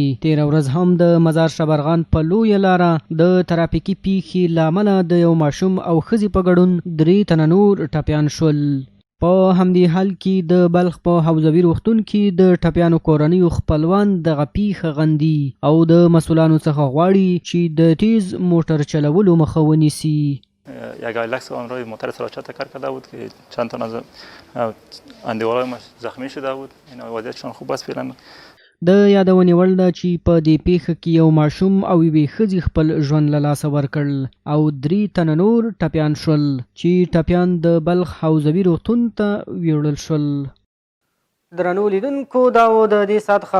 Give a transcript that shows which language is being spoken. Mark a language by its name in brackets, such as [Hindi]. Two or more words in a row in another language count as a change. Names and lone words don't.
[Pashto] تېره ورځ هم د مزار شبرغان په لویه لاره د ترافیکي پیښې له امله د یو ماشوم او ښځې په ګډون 3 تنه نور ټپیان شول. په همدې حال کې د بلخ په حوزوي روغتون کې د ټپیانو کورنیو خپلوان دغه پیښه غندي او د مسؤلانو څخه غواړي چې د تیز موټر چلولو مخه ونیسي. [Persian] یک آیلکس آن روی موتر سراچه تکر کرده بود که چند تن از اندیوالای ما زخمی شده بود. این وضعیتشان خوب است فعلا. [Pashto] د یادونې وړ ده چې په دې پیښه کې یو ماشوم او یوې ښځې خپل ژوند له لاسه ورکړ او 3 تنه نور ټپیان شول چې ټپیان د بلخ حوزوي روغتون ته ویوړل شول. درنو لیدونکو دا و د دې ساعت خبرونه.